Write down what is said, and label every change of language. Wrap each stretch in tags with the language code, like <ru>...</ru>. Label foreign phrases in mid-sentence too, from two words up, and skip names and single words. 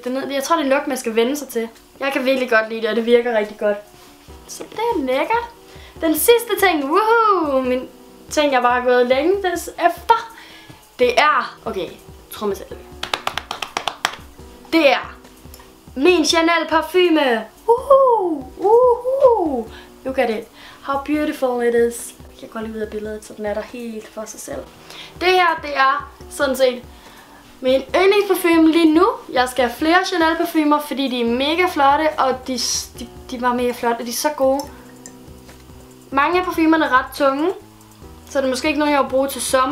<da>Jeg tror, det er en lugt, man skal vende sig til. Jeg kan virkelig godt lide det, og det virker rigtig godt. Så det er lækkert. Den sidste ting, woohoo, min ting, jeg bare har gået længe efter, det er, okay, trommesalve. Det er min Chanel parfume.</da> <en>Look at it. How beautiful it is.</en> <da>Jeg går lige ud af billedet, så den er der helt for sig selv. Det her, det er sådan set min yndlingsparfume lige nu. Jeg skal have flere Chanel parfumer, fordi de er mega flotte, og de var mega flotte, og de er så gode. Mange af parfumerne er ret tunge, så det er måske ikke noget, jeg vil bruge til sommer.</da>